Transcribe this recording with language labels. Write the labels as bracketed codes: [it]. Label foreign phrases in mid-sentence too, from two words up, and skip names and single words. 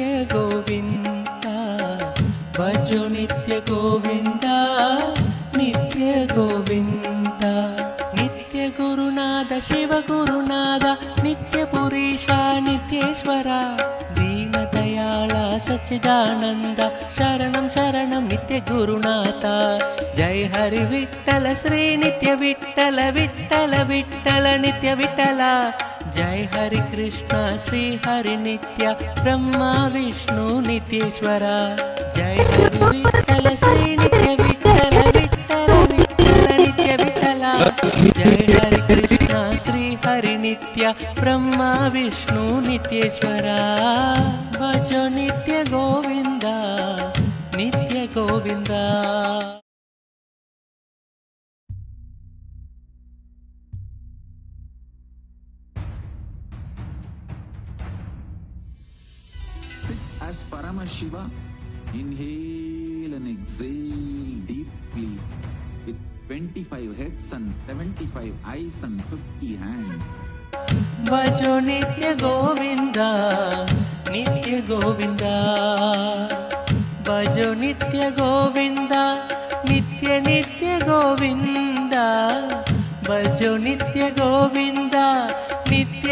[sa] गोविंद भजो नित्य गोविंद नित्य गोविंद नित्य गुरुनाथ शिव गुरुनाथ नित्य पुरीशा नित्येश्वर दीनदयाळ सच्चिदानंद शरणं शरणं नित्य गुरुनाथ जय हरि विठ्ठल श्री नित्य विठ्ठल विठ्ठल विठ्ठल नित्य विठ्ठल जय हरि कृष्ण श्री हरि नित्य ब्रह्मा विष्णु नित्येश्वर जय हरि विठ्ठल श्री नित्य विठ्ठल विठ्ठल विठ्ठल नित्य विठ्ठल जय हरि कृष्ण श्री हरि नित्य ब्रह्मा विष्णु नित्येश्वर भजो नित्य गोविंद नित्य गोविंद [en] As Paramashiva, inhale and exhale deeply with 25 heads and 75 eyes and 50 hands. [sa] भजो नित्य गोविंद नित्य गोविंद भजो नित्य गोविंद नित्य नित्य गोविंद भजो नित्य गोविंद नित्य